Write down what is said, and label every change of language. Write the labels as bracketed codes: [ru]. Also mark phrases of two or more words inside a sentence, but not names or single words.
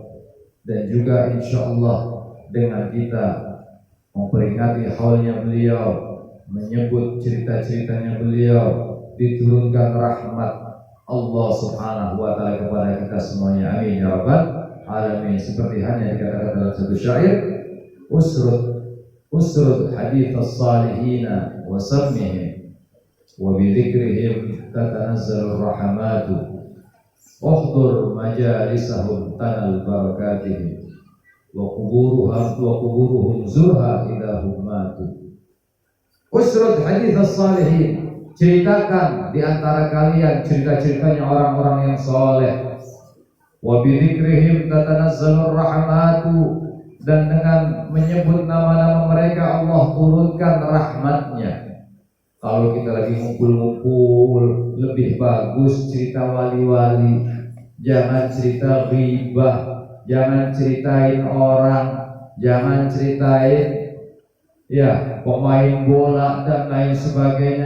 [id] Dan juga [ar] إن شاء الله [id] dengan kita memperingati haulnya beliau, menyebut cerita-ceritanya beliau, diturunkan rahmat Allah [ar] سبحانه وتعالى [id] kepada kita semuanya. [ar] آمين يا رب العالمين. [id] Seperti hanya dikatakan dalam satu syair, [ar] أسرد حديث الصالحين وسمهم وبذكرهم تتنزل رحمة احضر مجالسهم تنل بركاتهم وقبورهم زرها إذا هم ماتوا. أسرد حديث الصالحين, [id] ceritakan di antara kalian cerita-ceritanya orang-orang yang soleh. [ar] وبذكرهم تتنزل الرحمة, [id] dan dengan menyebut nama-nama mereka Allah turunkan rahmatnya. Kalau kita lagi ngumpul-ngumpul, lebih bagus cerita wali-wali. Jangan cerita ghibah, jangan ceritain orang, jangan ceritain ya pemain bola dan lain sebagainya.